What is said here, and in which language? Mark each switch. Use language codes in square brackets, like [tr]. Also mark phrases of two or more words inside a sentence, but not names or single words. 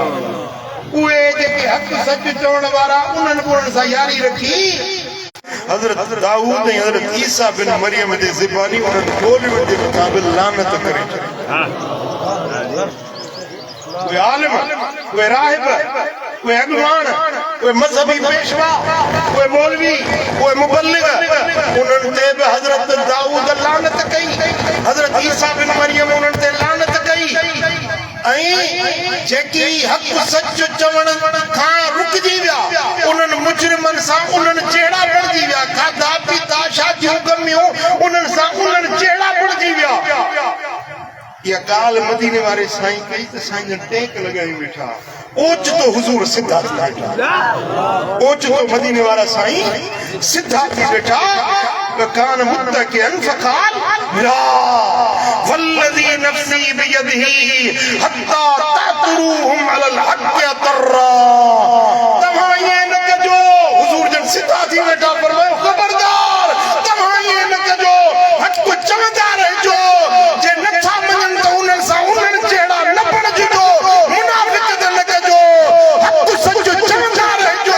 [sd] उहे जेके हक़ सच चवण वारा उन्हनि बि उन्हनि सां यारी रखी। हज़रत दाऊद ऐं हज़रत ईसा बिन मरियम जे ज़बानी उन्हनि मौलवी जे मुक़ाबिल लानत करे छॾी। उहे आलिम, उहे राहिब, उहे अॻवान कोई मजहबी पेशवा, कोई मौलवी, कोई मुबल्लिग, उन्हनि ते बि हज़रत दाऊद लानत कई, हज़रत ईसा बिन मरियम उन्हनि ते लानत कई। ऐं जेकी हक़ सच चवण खां रुकजी विया, उन्हनि मुजरिमनि सां उन्हनि जहिड़ा बणिजी विया, खाधा पीता शादियूं गमियूं उन्हनि सां उन्हनि जहिड़ा बणिजी विया। इहा ॻाल्हि मदीने वारे साईं कई त साईं जन टेक लॻाई वेठा, ओचितो हुज़ूर सिधा थी वेठा, ओचितो मदीने वारा साईं सिधा थी वेठा। [ar] وكان متكئا فقال لا والذي نفسي بيده حتى تأطروهم على الحق أطرا. [sd] तव्हां इएं न कजो, हुज़ूर जन सिधा थी वेठा, फरमायो ख़बरदार तव्हां इएं न कजो, हक़ चवंदा रहिजो, जे नथा मञनि त उन्हनि सां उन्हनि जहिड़ा न बणिजो, मुनाफ़िक़ त न कजो, हक़ सच चवंदा रहिजो।